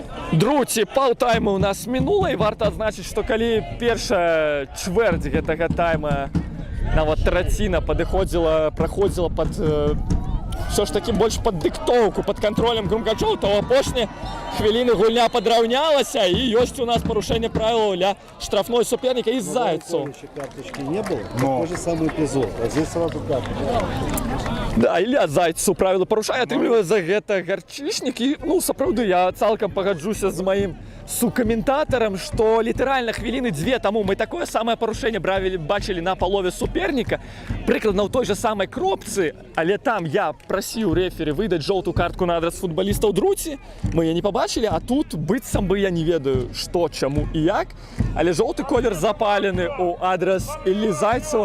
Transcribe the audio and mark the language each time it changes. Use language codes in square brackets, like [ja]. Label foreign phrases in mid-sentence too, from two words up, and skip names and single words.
[be] Друзі, паўтайму у нас мінула, і варта адзначыць, што калі першая чвэрць гэтага тайма, нават траціна праходзіла пад [ru] все ж таки [be] больш пад дыктоўку, пад кантролем Крумкачоў, то ў апошнія хвіліны гульня падраўнялася, і ёсць у нас парушэнне правілаў для штрафной суперніка і Зайцу. [ru] Карточки не было, такой же самый эпизод. А здесь сразу карточка. [be] Да, Ілля Зайцу правілы парушае, атрымлівае за гэта гарчышнік. І, ну, сапраўды, я цалкам пагаджуся з маім сукаментатарам, што літаральна хвіліны 2 таму мы такое самае парушэнне бачылі на палове суперніка, прыкладна ў той жа самай кропцы, але там я прасіў рэфері выдаць жоўтую картку на адрас футбалістаў Друці, мы яе не пабачылі, а тут быццам бы я не ведаю, што, чаму і як, але жоўты колер запалены ў адрас Іллі Зайцу.